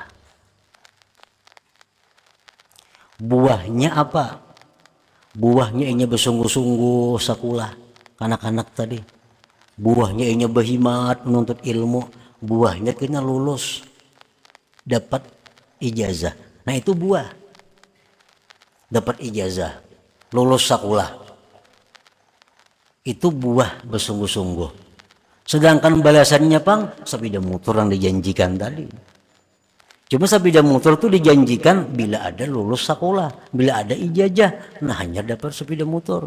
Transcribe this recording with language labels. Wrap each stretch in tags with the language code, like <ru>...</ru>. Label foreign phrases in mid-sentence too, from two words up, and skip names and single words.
<id>Buahnya apa?</id> <bjn>buahnya inya bersungguh-sungguh sakulah anak-anak tadi, buahnya inya berhimat menuntut ilmu, buahnya kena lulus dapat ijazah.</bjn> <id>Nah itu buah, dapat ijazah, lulus sakulah, itu buah bersungguh-sungguh. Sedangkan balasannya pang sepeda motor yang dijanjikan tadi. Cuma sepeda motor itu dijanjikan bila ada lulus sekolah, bila ada ijazah, nah hanya dapat sepeda motor.</id>